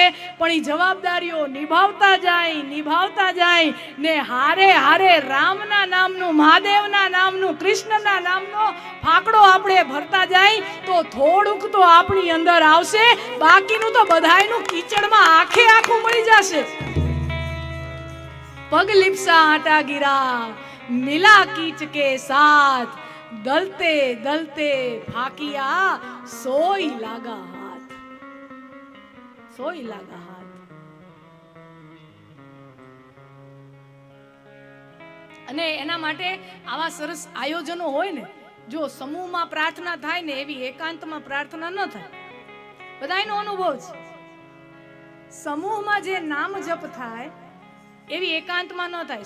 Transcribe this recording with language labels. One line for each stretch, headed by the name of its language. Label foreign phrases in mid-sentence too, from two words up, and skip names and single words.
Gujarati: પણ એ જવાબદારીઓ નિભાવતા જાય ને હારે રામના નામનું, મહાદેવના નામનું, કૃષ્ણના નામનો ફાકડો આપણે ભરતા જાય તો થોડુંક તો આપણી અંદર આવશે. બાકીનું તો બધાયનું કીચડમાં આખું મળી જશે.
Hindi: पग लिप्सा आटा गिरा मिला कीच के साथ, दलते दलते फाकिया सोई लागा हाथ, सोई लागा हाथ.
Gujarati: અને એના માટે આવા સરસ આયોજનો હોય ને, જો સમૂહમાં પ્રાર્થના થાય ને એવી એકાંતમાં પ્રાર્થના ન થાય. બધાયનો અનુભવ છે. સમૂહમાં જે નામ જપ થાય એવી એકાંતમાં ન થાય.